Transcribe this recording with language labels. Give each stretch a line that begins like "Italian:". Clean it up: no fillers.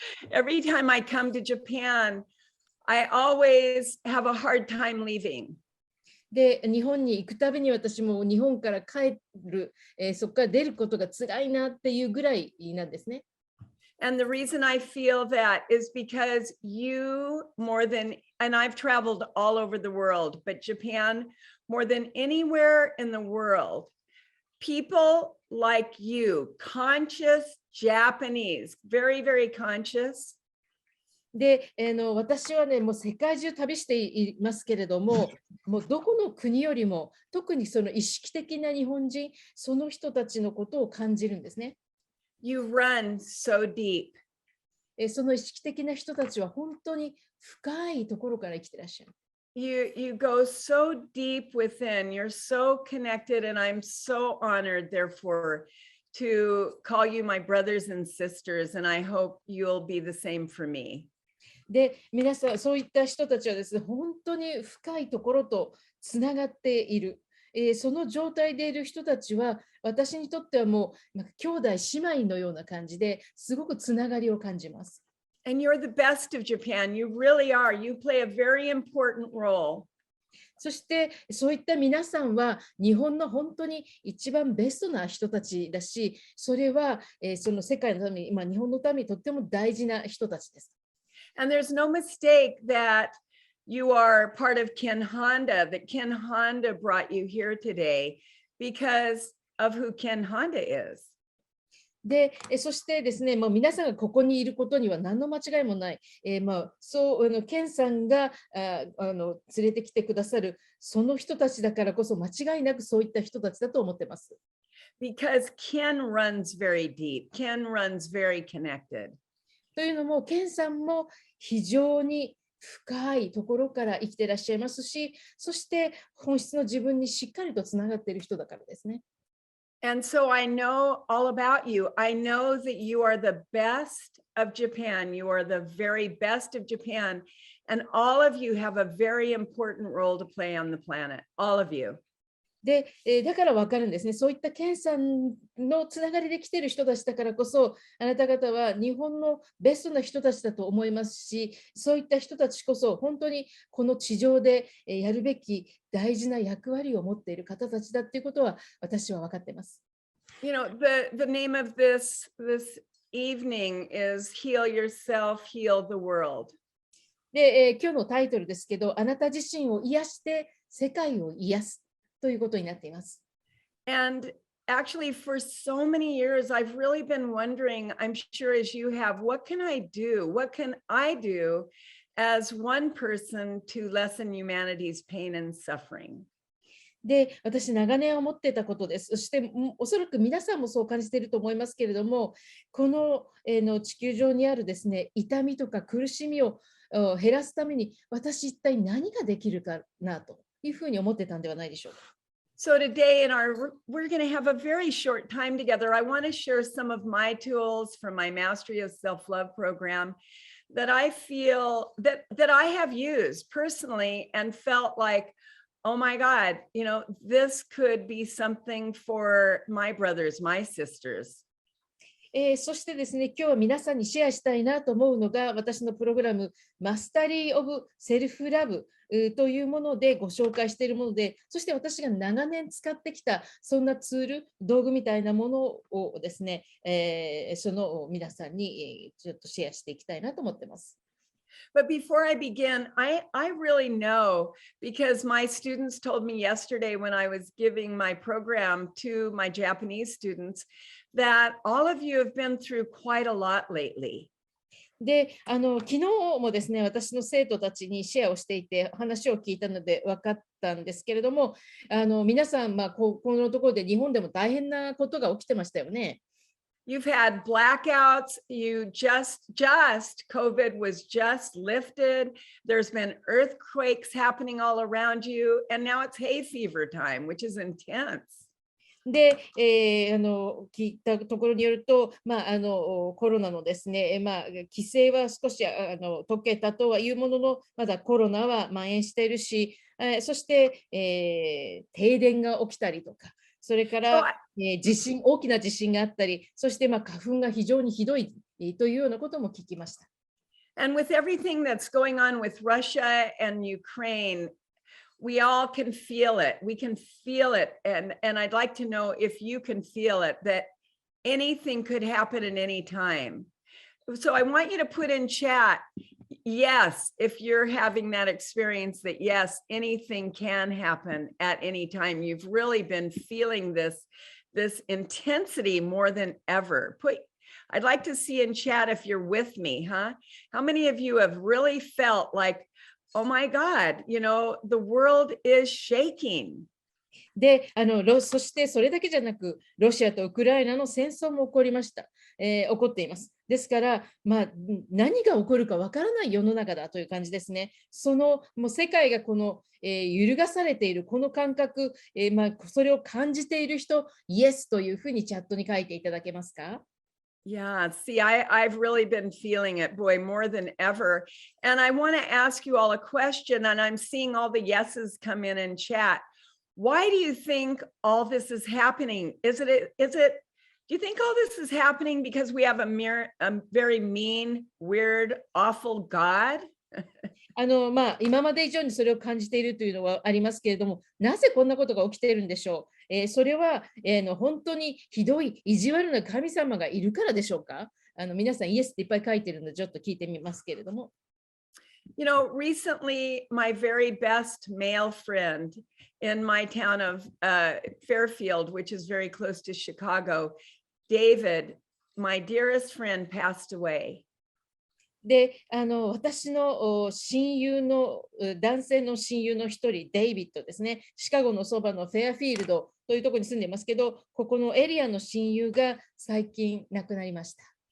English: Every time I come to Japan, I always have a hard time leaving.
Japanese: で、日本に行くたびに私も日本から帰る、そこから出ることが辛いなっていうぐらいなんですね。
English: And the reason I feel that is because you more than, and I've traveled all over the world, but Japan more than anywhere in the world, people like you, conscious Japanese, very, very conscious.
Japanese: で、私はね、もう世界中旅していますけれども、もうどこの国よりも、特にその意識的な日本人、その人たちのことを感じるんですね。
English: You run so deep.
Japanese: その意識的な人たちは本当に深いところから生きてらっしゃる。
English: You go so deep within. You're so connected, and I'm so honored, therefore, to call you my brothers and sisters, and I hope you'll be the same for me.
Japanese: で、皆さん、そういった人たちはですね、本当に深いところとつながっている。その状態でいる人たちは、私にとってはもう、兄弟姉妹のような感じですごくつながりを感じます。
English: And you're the best of Japan. You really are. You play a very important role.
Japanese: そして、そういった皆さんは、日本の本当に一番ベストな人たちだし、それは、その世界のために、日本のためにとっても大事な人たちです。
English: And there's no mistake that you are part of Ken Honda, that Ken Honda brought you here today because of who Ken Honda is.
Japanese: で、そしてですね、皆さんがここにいることには何の間違いもない。そうケンさんが連れてきてくださるその人たちだからこそ間違いなくそういった人たちだと思ってます。
English: Because Ken runs very deep. Ken runs very connected.
Japanese: というのも、ケンさんも非常に深いところから生きていらっしゃいますし、そして本質の自分にしっかりとつながっている人だからですね。
English: And so I know all about you. I know that you are the best of Japan. You are the very best of Japan. And all of you have a very important role to play on the planet. All of you.
Japanese: で、だから分かるんですね。そういったケンさんのつながりで来ている人たちだからこそ、あなた方は日本のベストな人たちだと思いますし、そういった人たちこそ本当にこの地上でやるべき大事な役割を持っている方たちだっていうことは私は分かっています。
English: You know, the name of this evening is Heal Yourself, Heal the World.
Japanese: で、今日のタイトルですけど、あなた自身を癒して世界を癒すということになっています。
English: And actually, for so many years, I've really been wondering, I'm sure as you have, what can I do? What can I do as one person to lessen humanity's pain and suffering?
Japanese: で、私、長年思っていたことです。そして、おそらく皆さんもそう感じていると思いますけれども、この、地球上にあるですね、痛みとか苦しみを減らすために、私、一体何ができるかなというふうに思ってたんではないでしょうか。
English: So today we're going to have a very short time together. I want to share some of my tools from my Mastery of Self-Love program that I feel that I have used personally and felt like, oh my God, this could be something for my brothers, my sisters.
Japanese: そしてですね、今日は皆さんにシェアしたいなと思うのが、私のプログラム、マスタリー・オブ・セルフラブというものでご紹介しているもので、そして私が長年使ってきた、そんなツール、道具みたいなものをですね、その皆さんにちょっとシェアしていきたいなと思ってます。
English: But before I begin, I really know, because my students told me yesterday when I was giving my program to my Japanese students, that all of you have been through quite a lot lately.
Japanese: で、昨日もですね、私の生徒たちにシェアをしていて、話を聞いたので分かったんですけれども、皆さん、このところで日本でも大変なことが起きてましたよね。
English: You've had blackouts. You just COVID was just lifted. There's been earthquakes happening all around you. And now it's hay fever time, which is intense.
Japanese: で、聞いたところによると、コロナのですね、規制は少し解けたとはいうものの、まだコロナは蔓延しているし、そして、停電が起きたりとか、それから、大きな地震があったり、そして花粉が非常にひどいというようなことも聞きました。
English: And with everything that's going on with Russia and Ukraine, we all can feel it. We can feel it. And I'd like to know if you can feel it, that anything could happen at any time. So I want you to put in chat, yes, if you're having that experience, that yes, anything can happen at any time. You've really been feeling this intensity more than ever. I'd like to see in chat if you're with me, huh? How many of you have really felt like, oh my God, the world is shaking.
Japanese: で、そしてそれだけじゃなく、ロシアとウクライナの戦争も起こりました。起こっています。ですから、何が起こるかわからない世の中だという感じですね。もう世界がこの、揺るがされているこの感覚、それを感じている人、イエスというふうにチャットに書いていただけますか
English: ？Yeah, see, I've really been feeling it, boy, more than ever. And I want to ask you all a question, and I'm seeing all the yeses come in chat. Why do you think all this is happening? Do you think all this is happening because we have a very mean, weird, awful God?
Japanese: 今まで以上にそれを感じているというのはありますけれども、なぜこんなことが起きているんでしょう。それは、本当にひどい意地悪な神様がいるからでしょうか。皆さんイエスっていっぱい書いてるのでちょっと聞いてみますけれども。
English: Recently, my very best male friend in my town of Fairfield, which is very close to Chicago, David, my dearest friend, passed away.
Japanese: で、私の親友の男性の親友の一人、デイビッドですね、シカゴのそばのフェアフィールドというところに住んでいますけど、ここのエリアの親友が最近亡くなりました。